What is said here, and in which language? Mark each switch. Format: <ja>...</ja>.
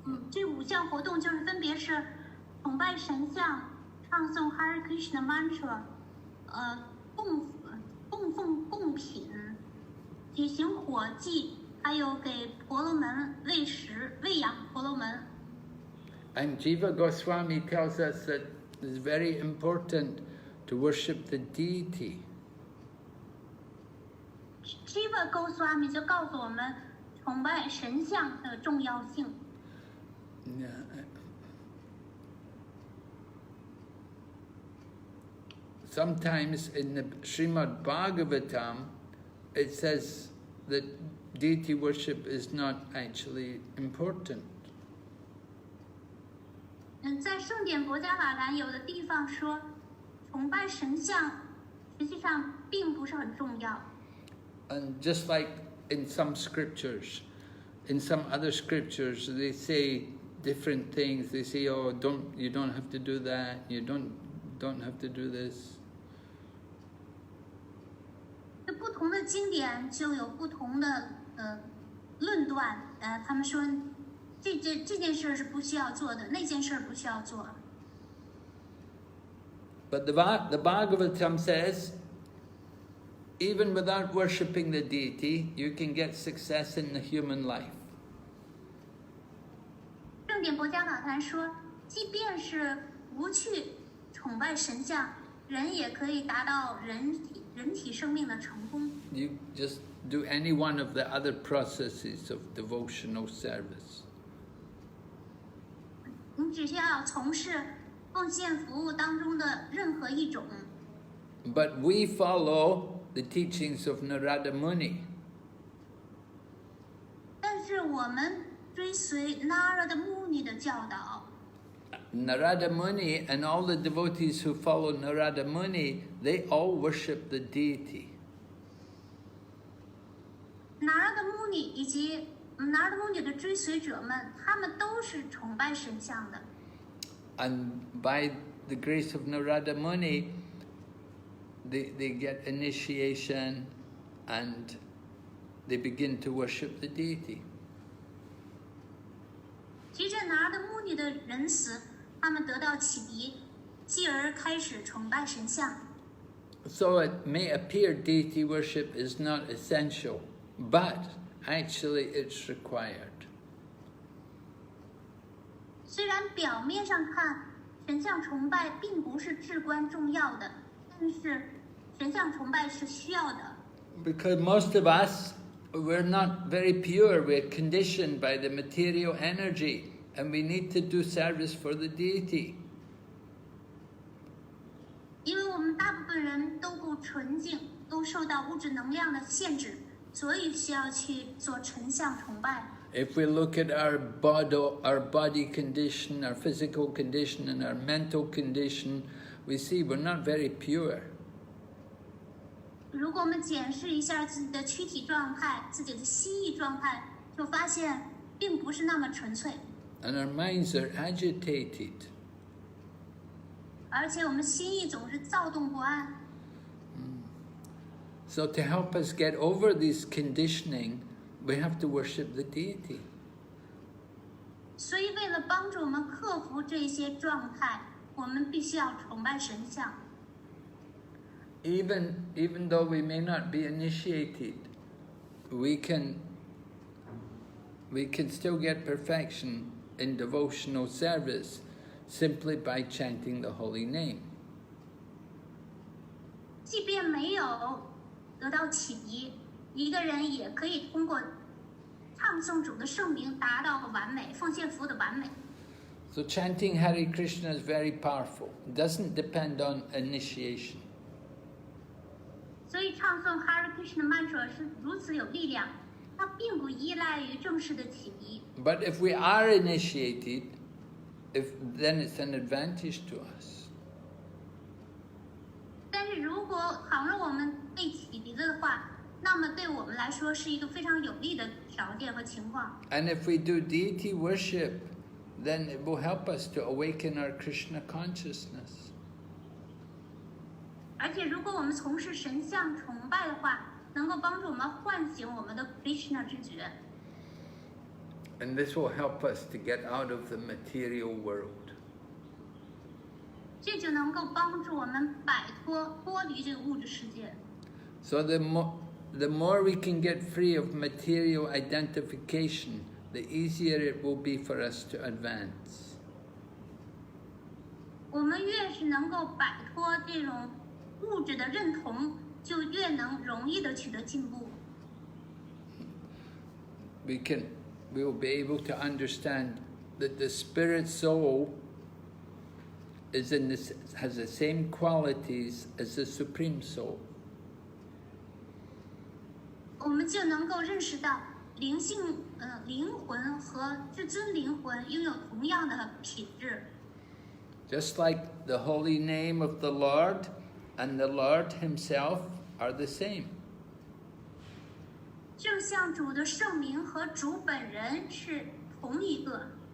<zh>这5项活动就是分别是崇拜神像、唱诵 Hare Krishna mantra、供奉贡品、举行火祭，还有给婆罗门喂食、喂养婆罗门。</zh> <en>And Jiva Goswami tells us that it's very important to worship the deity.</en> <zh>Jiva Goswami 就告诉我们崇拜神像的重要性。</zh> <en>Yeah. Sometimes in the Srimad Bhagavatam, it says that deity worship is not actually important.</en> <zh>在圣典博伽法坛有的地方说，崇拜神像实际上并不是很重要。</zh> <en>And just like in some scriptures, in some other scriptures, they say different things. They say, "Oh, you don't have to do that. You don't have to do this."</en> <zh>不同的经典就有不同的论断。他们说这件事是不需要做的，那件事不需要做。</zh> <en>But the Bhagavatam says, even without worshipping the deity, you can get success in the human life.</en> <zh>正典博伽法坛说，即便是不去崇拜神像，人也可以达到人体生命的成功。</zh> <en>You just do any one of the other processes of devotional service.</en> <zh>你只需要从事奉献服务当中的任何一种。</zh> <en>But we follow the teachings of Narada Muni.</en> <zh>我们追随 Narada Muni 的教导。</zh> <en>Narada Muni and all the devotees who follow Narada Muni, they all worship the deity.</en> <zh>Narada Muni 以及 Narada Muni 的追随者们，他们都是崇拜神像的。</zh> <en>And by the grace of Narada Muni, they get initiation and they begin to worship the deity.</en> <zh>随着 Narada Muni 的仁慈，他们得到启迪，继而开始崇拜神像。</zh> <en>So it may appear deity worship is not essential, but actually it's required.</en> <zh>虽然表面上看，神像崇拜并不是至关重要的，但是神像崇拜是需要的。</zh> <en>Because most of us, we're not very pure, we're conditioned by the material energy, and we need to do service for the deity.</en> <zh>因为我们大部分人都不纯净，都受到物质能量的限制，所以需要去做神像崇拜。</zh> <en>If we look at our body condition, our physical condition, and our mental condition, we see we're not very pure.</en> <zh>如果我们检视一下自己的躯体状态、自己的心意状态，就发现并不是那么纯粹。</zh> <en>And our minds are agitated.</en> <zh>而且我们心意总是躁动不安。</zh> <en>So to help us get over this conditioning, we have to worship the deity.</en> <zh>所以为了帮助我们克服这些状态，我们必须要崇拜神像。</zh> <en>Even though we may not be initiated, we can still get perfection in devotional service simply by chanting the holy name.</en> <zh>即便没有得到启迪，一个人也可以通过唱诵主的圣名达到完美，奉献服务的完美。</zh> <en>So chanting Hare Krishna is very powerful. It doesn't depend on initiation.</en> <zh>所以唱诵 Hare Krishna Mantra 是如此有力量，它并不依赖于正式的启迪。</zh> <en>But if we are initiated, then it's an advantage to us.</en> <zh>但是如果倘若我们被启迪的话，那么对我们来说是一个非常有利的条件和情况。</zh> <en>And if we do deity worship, then it will help us to awaken our Krishna consciousness.</en> <zh>而且如果我们从事神像崇拜的话，能够帮助我们唤醒我们的 Krishna 之觉。</zh> <en>And this will help us to get out of the material world.</en> <zh>这就能够帮助我们脱离这个物质世界。</zh> <en>So the more we can get free of material identification, the easier it will be for us to advance.</en> <zh>我们越是能够摆脱这种物质的认同，就越能容易的取得进步。</zh> <en>We will be able to understand that the spirit soul has the same qualities as the supreme soul.</en> <zh>我们就能够认识到灵魂和至尊灵魂拥有同样的品质。</zh> <en>Just like the holy name of the Lord and the Lord Himself are the same.</en> <zh>正像主的圣名和主本人是同一个。</zh>